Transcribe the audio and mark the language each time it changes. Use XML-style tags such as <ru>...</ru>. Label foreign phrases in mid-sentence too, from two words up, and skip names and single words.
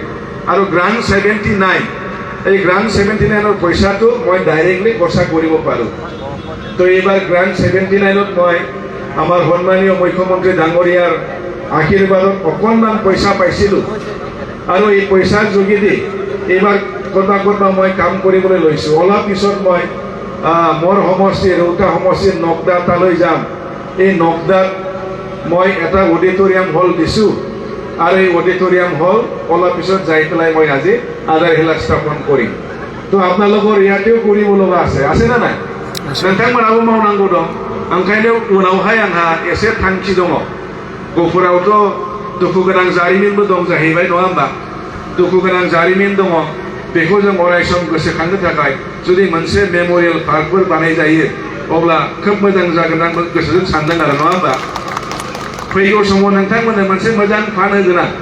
<as>আৰু গ্ৰাণ্ট 79 এই গ্ৰাণ্ট 79ৰ পইচাটো মই ডাইৰেক্টলি খৰচা কৰিব পাৰোঁ তো এইবাৰ গ্ৰাণ্ট 79ত মই আমাৰ সন্মানীয় মুখ্যমন্ত্ৰী ডাঙৰীয়াৰ আশীৰ্বাদত অকণমান পইচা পাইছিলোঁ আৰু এই পইচাৰ যোগেদি এইবাৰ ক'ৰবাত মই কাম কৰিবলৈ লৈছোঁ অলপ পিছত মই মোৰ সমষ্টি ৰৌতা সমষ্টিৰ নকদা তালৈ যাম এই নকদাত মই এটা</as> <en>auditorium hall</en> <as>দিছোঁ আৰু এই</as> <en>auditorium hall</en> <as>অলপ পিছত যাই পেলাই মই আজি আধাৰশিলা স্থাপন কৰিম তো আপোনালোকৰ ইয়াতেও কৰিব লগা আছে না নাই</as> <brx>नोंथांमोनाबो मावनांगौ दं ओंखायनो उनावहाय आंहा एसे थांखि दङ गहपुरावथ' दुखु गोनां जारिमिनबो दं जाहैबाय नङा होमबा दुखु गोनां जारिमिन दङ बेखौ जों अरायसम गोसोखांनो थाखाय जुदि मोनसे मेम'रियेल पार्कफोर बानाय जायो अब्ला खोब मोजां जागोन आं गोसोजों सानदों आरो नङा होमबा फैगौ समाव नोंथांमोननो मोनसे मोजां फान होगोन आं</brx>